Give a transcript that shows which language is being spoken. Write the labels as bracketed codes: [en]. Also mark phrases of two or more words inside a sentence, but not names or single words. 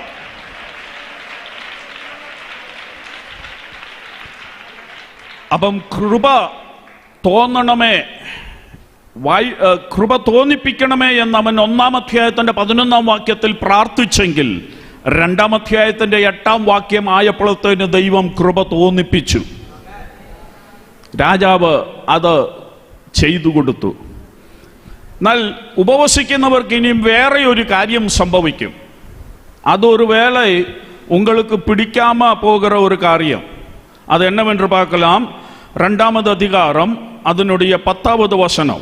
[ml] അപ്പം കൃപ തോന്നണമേ, കൃപ തോന്നിപ്പിക്കണമേ എന്ന് അവൻ 1-ാം അധ്യായത്തിന്റെ 11-ാം വാക്യത്തിൽ പ്രാർത്ഥിച്ചെങ്കിൽ 2-ാം അധ്യായത്തിന്റെ 8-ാം വാക്യം ആയപ്പോഴത്തേന് ദൈവം കൃപ തോന്നിപ്പിച്ചു. രാജാവ് അത് ചെയ്തു കൊടുത്തു. എന്നാൽ ഉപവസിക്കുന്നവർക്ക് ഇനിയും വേറെ ഒരു കാര്യം സംഭവിക്കും. അതൊരു വേള [ta] உங்களுக்கு பிடிக்காம போகிற ஒரு காரியம். அது என்னவென்று பார்க்கலாம். 2-வது அதிகாரம் அதனுடைய 10வது வசனம்.